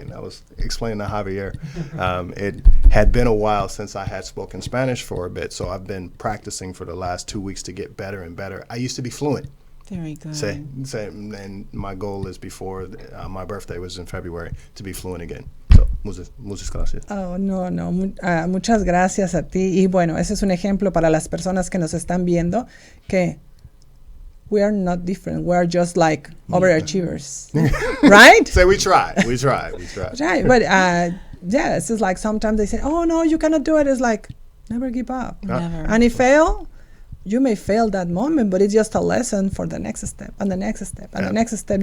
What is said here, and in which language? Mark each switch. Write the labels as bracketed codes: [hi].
[en] And I was explaining to Javier, it had been a while since I had spoken Spanish for a bit, so I've been practicing for the last 2 weeks to get better and better. I used to be fluent. Very good. And my goal is before my birthday was in February to be fluent again. [es] So, muchas gracias. [en] Oh, no. [es] Muchas gracias a ti. Y bueno, ese es un ejemplo para las personas que nos están viendo que [en] we are not different. We are just like overachievers, right? We try. Right, but it's just like sometimes they say, "Oh no, you cannot do it." It's like never give up. Never. And if fail, you may fail that moment, but it's just a lesson for the next step and the next step and the next step.